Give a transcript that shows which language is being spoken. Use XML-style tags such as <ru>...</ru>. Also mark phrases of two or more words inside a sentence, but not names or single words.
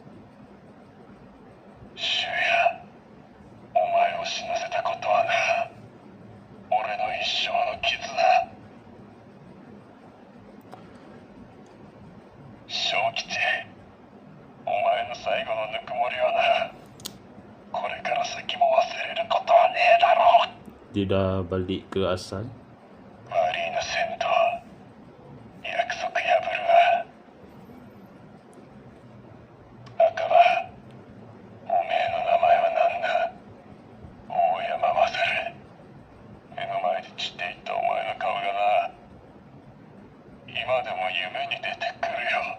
<ja>シュヤ、お前を死なせたことはな、俺の一生の傷だ。正吉、お前の最後のぬくもりはな、これから先も忘れることはねえだろう。</ja> <ms>Dia dia dah balik ke asal.</ms> <ja>悪いなセント、約束破るわ。赤羽、おめえの名前は何だ？大山勝。目の前で散っていったお前の顔がな、今でも夢に出てくるよ。</ja>